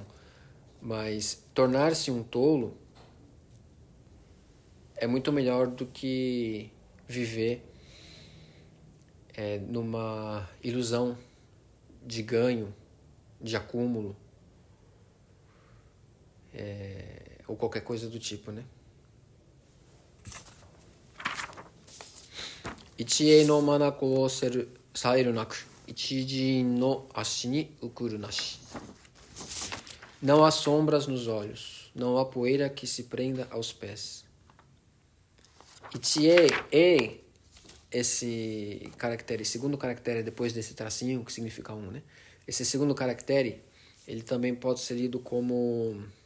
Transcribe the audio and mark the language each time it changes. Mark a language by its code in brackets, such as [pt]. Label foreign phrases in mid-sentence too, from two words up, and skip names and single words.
[pt] Mas tornar-se um tolo é muito melhor do que viver numa ilusão de ganho, de acúmulo, ou qualquer coisa do tipo, né? [ja] 一翳の眼を遮る無く、一塵の足に受くる無し. [pt] Não há sombras nos olhos, não há poeira que se prenda aos pés. Ichie e esse caractere, segundo caractere depois desse tracinho, que significa um, né? Esse segundo caractere, ele também pode ser lido como...